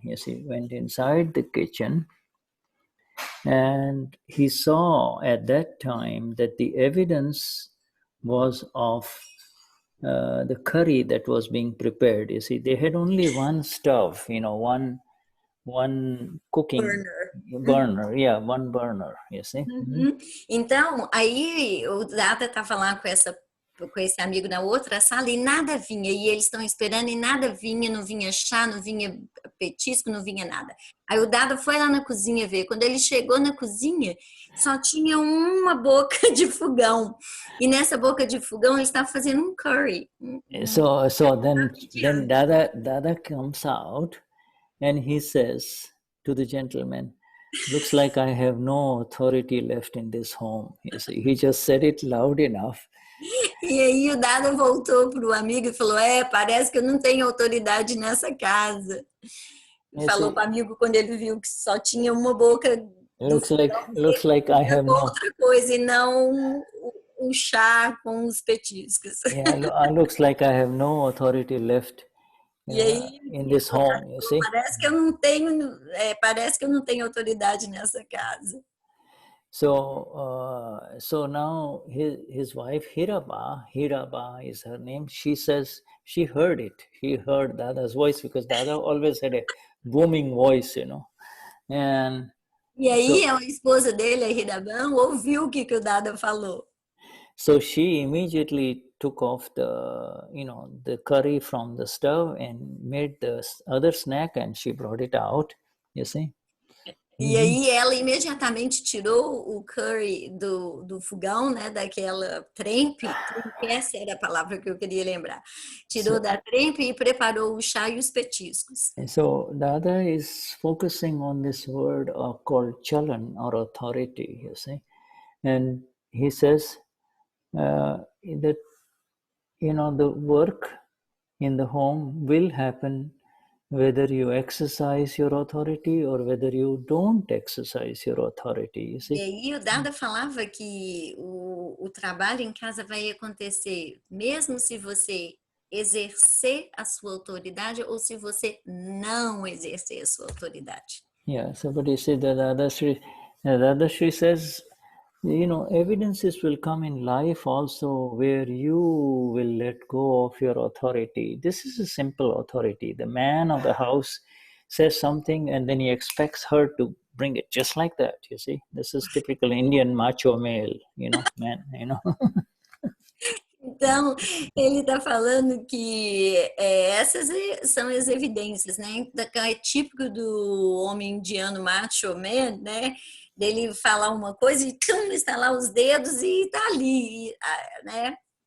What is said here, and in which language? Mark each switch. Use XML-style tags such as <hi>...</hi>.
<en>Yes, he went inside the kitchen, and he saw at that time that the evidence was of the curry that was being prepared. You see, they had only one stove, one cooking burner, one burner, you see.</en> <pt>Então, aí o Dada estava lá com essa com esse amigo na outra sala e nada vinha. E eles estão esperando e nada vinha, não vinha chá, não vinha petisco, não vinha nada. Aí o Dada foi lá na cozinha ver. Quando ele chegou na cozinha, só tinha uma boca de fogão. E nessa boca de fogão ele estava fazendo um curry.</pt> <en>So then Dada comes out and he says to the gentleman, looks like I have no authority left in this home. You see, he just said it loud enough.</en> <pt>E aí o Dada voltou para o amigo e falou, parece que eu não tenho autoridade nessa casa. Falou para o amigo quando ele viu que só tinha uma boca.</pt> <en>Looks like I have no</en> <pt>outra coisa e não o chá com os petiscos.</pt> <en>Yeah, looks like I have no authority left in this home. You see.</en> <pt>Parece que eu não tenho autoridade nessa casa.</pt> <en>So now his wife Hiraba is her name. She says she heard it. She heard Dada's voice because Dada always had a booming voice, you know. And</en> <pt>e aí a esposa dele, a Hiraban, ouviu o que o Dada falou.</pt> <en>So she immediately took off the curry from the stove and made the other snack and she brought it out. You see.</en> <pt>E aí ela imediatamente tirou o curry do fogão, né, daquela trempe, essa era a palavra que eu queria lembrar. Tirou da trempe e preparou o chá e os petiscos.</pt> <en>So Dada is focusing on this word called chalan or authority, you see. And he says that, the work in the home will happen whether you exercise your authority or whether you don't exercise your authority, you see.</en> <pt>E aí o Dada falava que o trabalho em casa vai acontecer mesmo se você exercer a sua autoridade ou se você não exercer a sua autoridade.</pt> <en>Yeah, so but you see the Dadashri says, evidences will come in life also where you will let go of your authority. This is a simple authority. The man of the house says something and then he expects her to bring it just like that, you see. This is typical Indian macho male, man,</en> <pt>Então, ele está falando que essas são as evidências, né? É típico do homem indiano macho man, né? Dele falar uma coisa e estalar os dedos e tá ali, né?</pt>